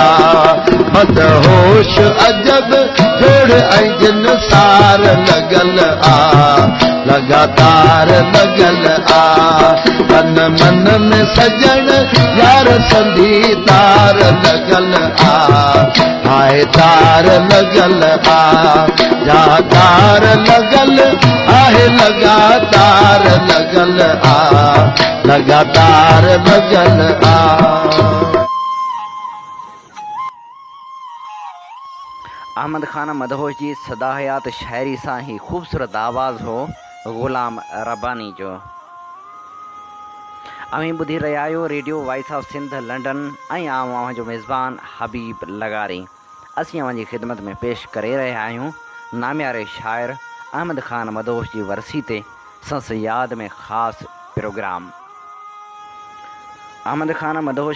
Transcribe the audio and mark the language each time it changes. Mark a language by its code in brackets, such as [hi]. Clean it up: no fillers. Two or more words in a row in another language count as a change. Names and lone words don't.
[sd] मदहोश अजब जोड़ अर्जन सार लगल आ लगातार लगल आ तन मन में सजन यार संधी तार लगल आ हाय तार लगल आ या तार लगल आहे लगातार लगल आ लगातार लगल आ अहमद खान मदहोश जी सदाहयात शायरी सां ही ख़ूबसूरत आवाज़ हो ग़ुलाम रब्बानी जो अवी ॿुधी रहिया आहियो रेडियो वॉइस ऑफ सिंध लंडन ऐं आउं जो मेज़बान हबीब लगारी असीं अव्हां जी ख़िदमत में पेश करे रहिया आहियूं नामियारे शाइर अहमद खान मदहोश जी वरसी ते संस याद में ख़ासि प्रोग्राम अहमद खान मदहोश